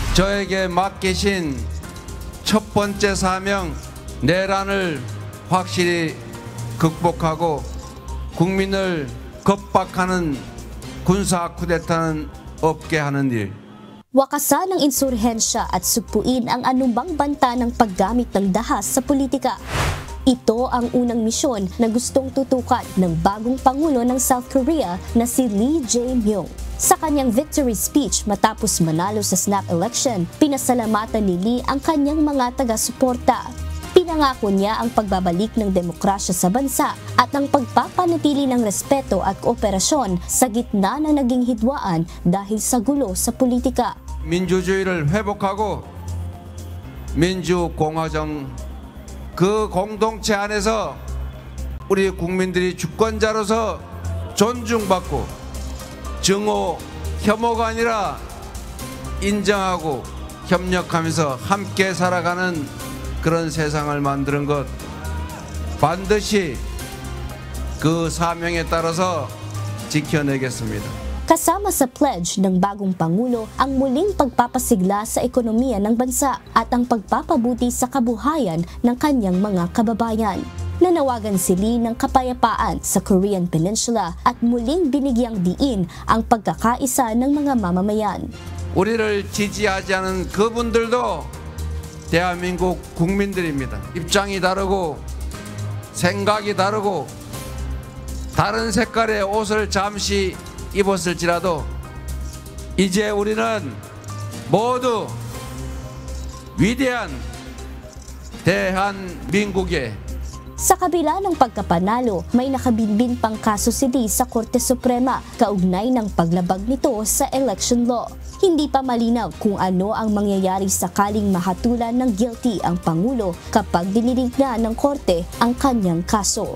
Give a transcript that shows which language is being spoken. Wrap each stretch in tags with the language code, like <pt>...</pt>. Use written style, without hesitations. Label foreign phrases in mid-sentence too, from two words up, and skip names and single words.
<ko>저에게 맡기신 첫 번째 사명 내란을 확실히 극복하고 국민을 겁박하는 군사 쿠데타는 없게 하는 일.</ko> <tl>Wakasan ang insurhensya at sugpuin ang anumang banta ng paggamit ng dahas sa politika. Ito ang unang misyon na gustong tutukan ng bagong Pangulo ng South Korea na si Lee Jae-myung. Sa kanyang</tl> <en>victory speech</en> <tl>matapos manalo sa</tl> <en>snap election,</en> <tl>pinasalamatan ni Lee ang kanyang mga taga-suporta. Pinangako niya ang pagbabalik ng demokrasya sa bansa at ang pagpapanatili ng respeto at kooperasyon sa gitna ng naging hidwaan dahil sa gulo sa politika.</tl> <ko>민주주의를 회복하고 민주공화정 그 공동체 안에서 우리 국민들이 주권자로서 존중받고 증오, 혐오가 아니라 인정하고 협력하면서 함께 살아가는 그런 세상을 만드는 것 반드시 그 사명에 따라서 지켜내겠습니다.</ko> <tl>Kasama sa pledge ng bagong Pangulo ang muling pagpapasigla sa ekonomiya ng bansa at ang pagpapabuti sa kabuhayan ng kanyang mga kababayan. Nanawagan si Lee ng kapayapaan sa Korean Peninsula at muling binigyang diin ang pagkakaisa ng mga mamamayan.</tl> <ko>우리를 지지하지 않은 그분들도 대한민국 국민들입니다. 입장이 다르고 생각이 다르고 다른 색깔의 옷을 잠시 입었을지라도 이제 우리는 모두 위대한 대한민국의</ko> <tl>Sa kabila ng pagkapanalo, may nakabinbin pang kaso si Lee sa Korte Suprema kaugnay ng paglabag nito sa</tl> <en>election law.</en> <tl>Hindi pa malinaw kung ano ang mangyayari sakaling mahatulan ng guilty ang Pangulo kapag dininig na ng Korte ang kanyang kaso.</tl>